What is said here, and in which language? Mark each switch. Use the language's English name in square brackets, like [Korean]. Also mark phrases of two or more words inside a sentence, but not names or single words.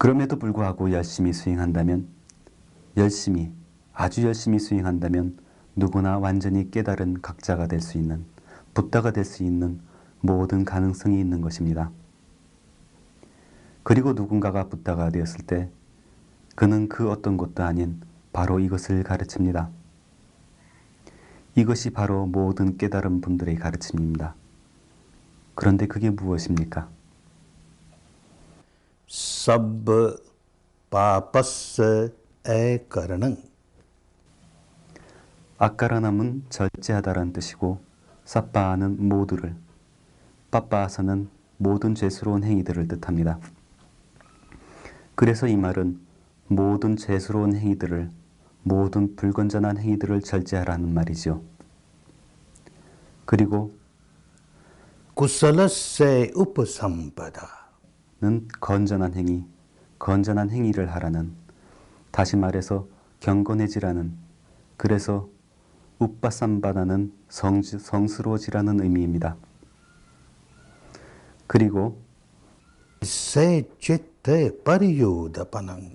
[Korean] 그럼에도 불구하고 열심히 수행한다면, 아주 열심히 수행한다면 누구나 완전히 깨달은 각자가 될 수 있는, 붓다가 될 수 있는 모든 가능성이 있는 것입니다. 그리고 누군가가 붓다가 되었을 때 그는 그 어떤 것도 아닌 바로 이것을 가르칩니다. 이것이 바로 모든 깨달은 분들의 가르침입니다. 그런데 그게 무엇입니까? [Pali] सब पापस्य अकरणं [Korean] 아까라남은 절제하다라는 뜻이고 사빠하는 모두를, 빠빠아서는 모든 죄스러운 행위들을 뜻합니다. 그래서 이 말은 모든 죄스러운 행위들을, 모든 불건전한 행위들을 절제하라는 말이죠. 그리고 [Pali] कुशलस्य उपसंपदा [Korean] 는 건전한 행위를 하라는, 다시 말해서 경건해지라는, 그래서 우빠삼바다는 성스러워지라는 의미입니다. 그리고 [Pali] 세 चित्ते परियोदपनं